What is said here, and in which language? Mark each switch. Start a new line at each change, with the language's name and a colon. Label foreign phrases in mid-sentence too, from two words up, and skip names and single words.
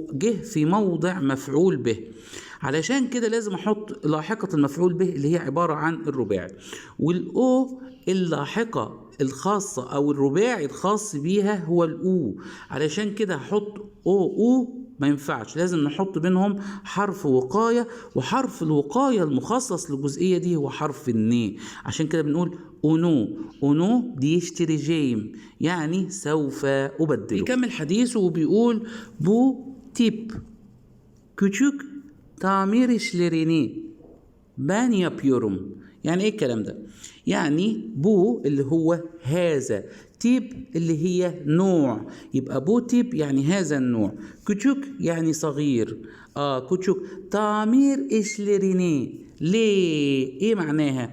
Arabic: جه في موضع مفعول به، علشان كده لازم أحط لاحقة المفعول به اللي هي عبارة عن الرباعي، والأو اللاحقة الخاصة أو الرباعي الخاص بيها هو الأو، علشان كده هحط أو ما ينفعش، لازم نحط بينهم حرف وقاية، وحرف الوقاية المخصص للجزئية دي هو حرف الني، عشان كده بنقول أونو.
Turkish: onu değiştireceğim
Arabic: يعني سوف أبدله. بيكمل حديثه وبيقول
Turkish: bu tip küçük tamir işlerini ben yapıyorum.
Arabic: يعني ايه الكلام ده؟ يعني بو اللي هو هذا، تيب اللي هي نوع، يبقى
Turkish: bu tip
Arabic: يعني هذا النوع، küçük يعني صغير، küçük.
Turkish: tamir işlerini
Arabic: ليه؟ ايه معناها؟